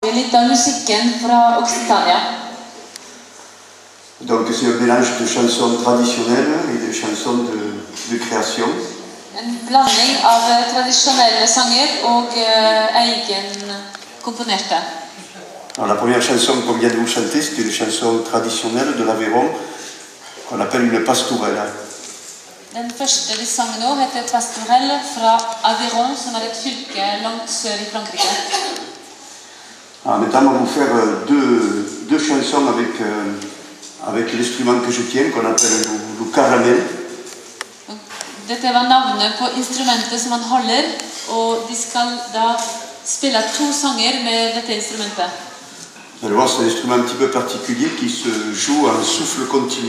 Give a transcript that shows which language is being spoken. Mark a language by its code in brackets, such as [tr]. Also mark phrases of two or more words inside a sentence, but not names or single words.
[no] litt av musikken fra Occitania. [fr] Donc c'est un mélange de chansons traditionnelles et de chansons de création. [no] En blanding av tradisjonelle sanger og egenkomponerte. [fr] Alors, la première chanson qu'on vient de vous chanter, c'est une chanson traditionnelle de l'Aveyron qu'on appelle une pastourelle. [no] Den første de sang nå heter Pastourelle fra Aveyron, som et fylke langt sør i Frankrike. [fr] Alors, maintenant, on va vous faire deux chansons avec l'instrument que je tiens, qu'on appelle le caramel. [no] Dette var navnet på instrumentet som han holder, og de skal da spille to sanger med dette instrumentet. [fr] Vous allez voir, c'est un instrument un petit peu particulier qui se joue en souffle continu.